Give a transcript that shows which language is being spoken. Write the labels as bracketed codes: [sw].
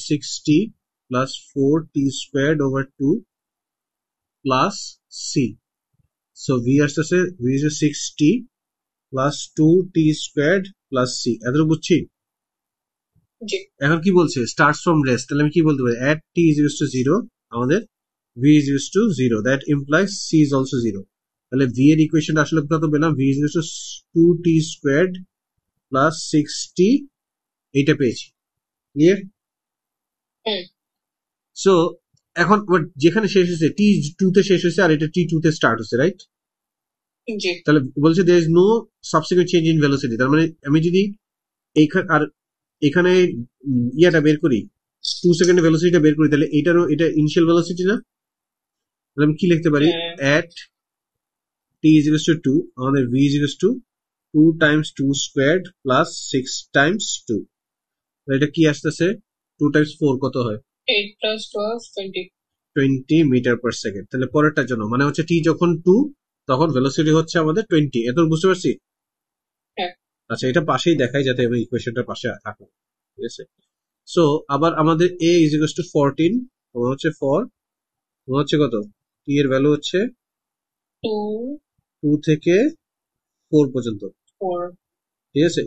[en] 6t plus 4t squared over 2 plus C. So v আসতেছে, v is 6t plus 2t squared plus C. [bn] এত বুঝছি। জি এখন কি বলছে? স্টার্টস ফ্রম রেস্ট, তাহলে আমি কি বলতে পারি? এট টি ইজ ইকুয়াল টু 0 আমাদের [en] v is equals to 0, that implies c is also 0. [bn] তাহলে v এর ইকুয়েশন আসলে কত পেলাম, [en] v is equals to 2t squared plus 6t, [bn] এইটা পেয়েছি। ক্লিয়ার? সো এখন যেখানে শেষ হয়েছে t2 তে শেষ হয়েছে আর এটা t2 তে স্টার্ট হচ্ছে, রাইট? তাহলে বলছে [en] there is no subsequent change in velocity, [bn] তার মানে আমি যদি এখানে ইয়াটা বের করি, 2 সেকেন্ডের ভেলোসিটিটা বের করি, তাহলে এটা ইনিশিয়াল ভেলোসিটি না? তাহলে আমি কি লিখতে পারি, [en] at t is equals to 2, আমাদের v is equals to 2 times 2 squared plus 6 times 2, [bn] এটা কি আসতেছে, [en] 2 times 4 কত হয়, 8 plus 12 [bn] 20 মিটার পার সেকেন্ড। তাহলে পরেরটার জন্য মানে হচ্ছে t যখন 2 তখন ভেলোসিটি হচ্ছে আমাদের 20, এত বুঝতে পারছি? আচ্ছা, এটা পাশেই দেখাই যাতে আমি ইকুয়েশনটার পাশে থাকো, ঠিক আছে? সো আবার আমাদের a is equals to 14, হচ্ছে 4, হচ্ছে কত, t এর ভ্যালু হচ্ছে 2 থেকে 4 পর্যন্ত, ঠিক আছে?